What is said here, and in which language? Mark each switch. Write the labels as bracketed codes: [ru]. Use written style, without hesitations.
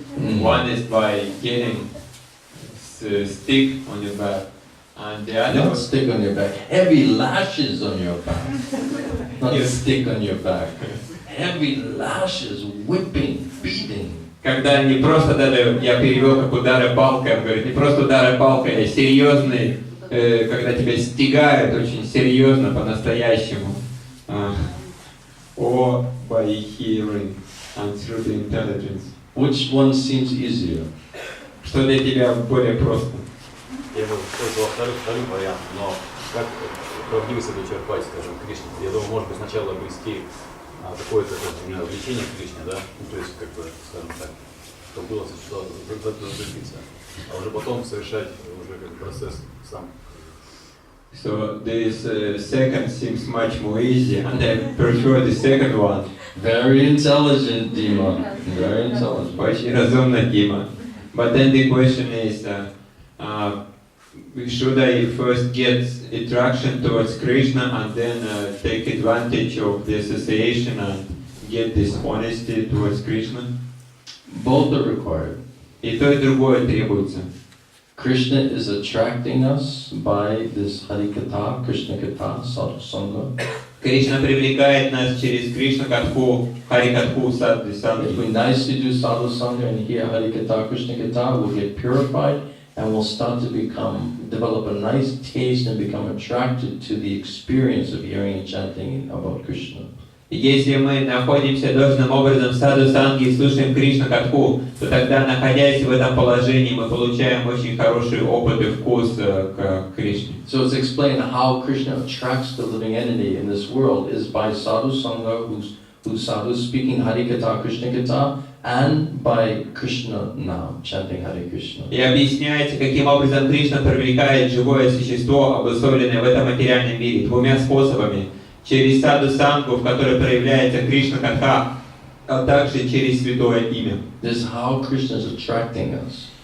[en] One is by getting stick on your back, and the other Not stick on your back, heavy lashes on your back. Not a stick on your back. Heavy lashes, whipping, beating. [ru] когда не просто даже, я перевел как удары палкой, он говорит, не просто удары палкой, а серьезные, когда тебя стигают очень серьезно, по-настоящему. [en] Or by hearing and through the intelligence. Which one seems easier? [ru] Что для тебя более просто? Я бы использовал второй вариант, но как правдивость это черпать, скажем, Кришне? Я думаю, может быть, сначала обрести какое-то влечение к Кришне, да? Ну, то есть, как бы, скажем так, чтобы было зацепиться, а уже потом совершать уже как процесс сам. [en] So this second seems much more easy, and I prefer the second one. Very intelligent, Dima. Very intelligent. [ru] Очень разумно, Дима. [en] But then the question is, should I first get attraction towards Krishna and then take advantage of the association and get this honesty towards Krishna? Both are required. [ru] И то, и другое требуется. [en] Krishna is attracting us by this Harikatha, krishna-katha, sadhu-sangha. [ru] Кришна привлекает нас через Кришна-катху, Харикатху, Садхи [en] If [ru] Сангхи. [en] we nicely do sadhu-sangha and hear Harikatha, krishna-katha, we'll get purified and we'll start to develop a nice taste and become attracted to the experience of hearing and chanting about Krishna. [ru] Если мы находимся должным образом в саду санги и слушаем Кришна-катху, то тогда, находясь в этом положении, мы получаем очень хороший опыт и вкус к Кришне. [en] So it's explained how Krishna attracts the living entity in this world is by sadhu sangha, who's sadhu speaking Harikatha, Krishna-katha, and by Krishna now, chanting Hare Krishna. [ru] И объясняется, каким образом Кришна привлекает живое существо, обусловленное в этом материальном мире, двумя способами. Через саду сангу, в которой проявляется Кришна-катха, а также через святое имя. [en] This is how Krishna is attracting us.